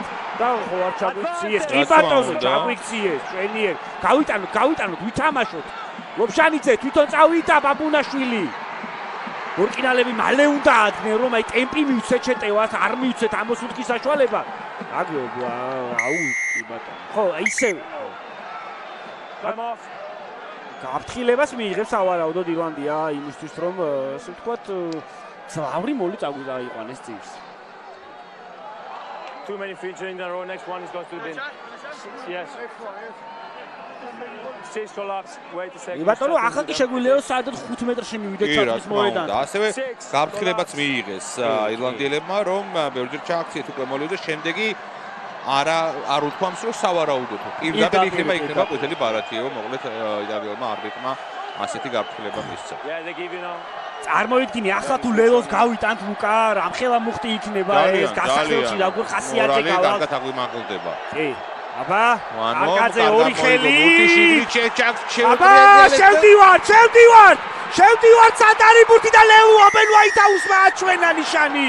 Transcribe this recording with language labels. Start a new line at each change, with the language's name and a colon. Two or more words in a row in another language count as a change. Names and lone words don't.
Georgian: და ხო არ ჩაგვიქციეს. კი ბატონო, ჩაგვიქციეს. შვენიერ. გავიტანოთ, ვითამაშოთ. ლობშანიძე თვითონ წავიდა ბაბუნაშვილი. ორკინალები მალე უნდა ადგნენ, რომ აი ტემპი მივცეთ შეტევას, არ მივცეთ ამოსუთხის საშუალება. აგიობა, აუ, კი ბატონო. ხო, ისე.
English: Time off.
Georgian: გაფრთხილებას მიიღებს ავარაუდოდ ირლანდია იმისთვის, რომ ასე ვთქვათ, ძრავი მოლი წაგვიყვანეს ძირს.
English: Too many features in a row. Next one is going to be. Yes. Six collapse. Wait a second.
Georgian: ბატონო, ახლა კი შეგვიძლია სადღაც 5 მეტრში მივიდეთ ჩაკის მოედანზე. და ასევე გაფრთხილებაც მიიღეს ირლანდიელებმა, რომ ბევრჯერ ჩააქციეთ უკვე მოლი და შემდეგი არ უთქვამს, რომ სავარაუდოდ პირდაპირ იქნება ყვითელი ბარათიო, მოკლედ იტალიელმა არბიტრმა ასეთი გაფრთხილება მისცა.
English: Yeah, they give you now.
Georgian: წარმოიდგინე, ახლა თუ ლელოს გავიტანთ ლუკა, რამხელა მუხტი იქნება ეს გასახელში როგორ ხასიათზე გავა. კარგად აღვიმაღლდება. კი. აბა, კარკაძე ორი ხელი. აბა, შევდივართ სადარი ბურთი და ლევუ აბელვაიტაუსმა აჩვენა ნიშანი.